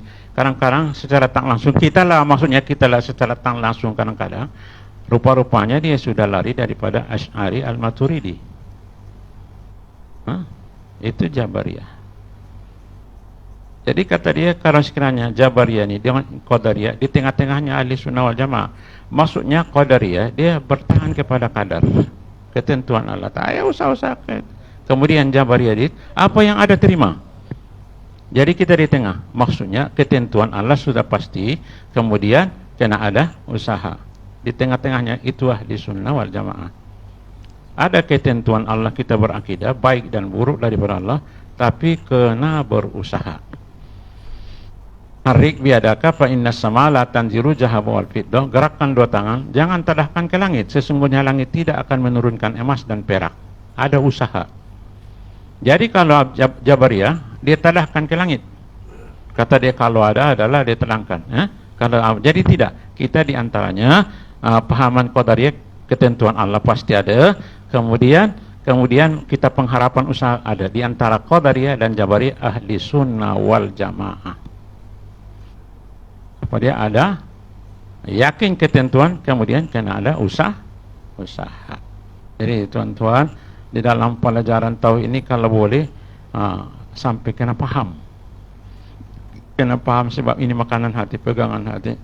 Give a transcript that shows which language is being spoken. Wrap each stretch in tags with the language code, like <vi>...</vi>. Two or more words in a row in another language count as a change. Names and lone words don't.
<ms>Kadang-kadang secara tak langsung, kita lah secara tak langsung kadang-kadang. Rupa-rupanya dia sudah lari daripada Asy'ari Al-Maturidi. Itu Jabariyah. Jadi kata dia, kalau sekiranya Jabariyah ni, dia Qadariyah, di tengah-tengahnya Ahli Sunnah wal Jamaah. Maksudnya Qadariyah, dia bertahan kepada kadar, ketentuan Allah. Tak payah usah-usah. Kemudian Jabariyah, apa yang ada terima. Jadi kita di tengah. Maksudnya ketentuan Allah sudah pasti, kemudian kena ada usaha. Di tengah-tengahnya itu Ahli Sunnah wal Jamaah. Ada ketentuan Allah, kita berakidah baik dan buruk daripada Allah, tapi kena berusaha.</ms> <ar>حرك بيديك ف إن السماء لا تنزل ذهبا و الفضة.</ar> <ms>Gerakkan dua tangan, jangan tadahkan ke langit. Sesungguhnya langit tidak akan menurunkan emas dan perak. Ada usaha. Jadi kalau Jabariyah, dia tadahkan ke langit. Kata dia kalau ada adalah dia terangkan. Jadi tidak. Kita diantaranya pahaman Qadariyah, ketentuan Allah pasti ada. Kemudian kita pengharapan usaha ada. Di antara Qadariyah dan Jabariyah ahli sunnah wal jamaah. Apa dia ada? Yakin ketentuan, kemudian kena ada usaha. Jadi tuan-tuan, di dalam pelajaran tauhid ini kalau boleh sampai kena paham. Kena paham sebab ini makanan hati, pegangan hati.</ms>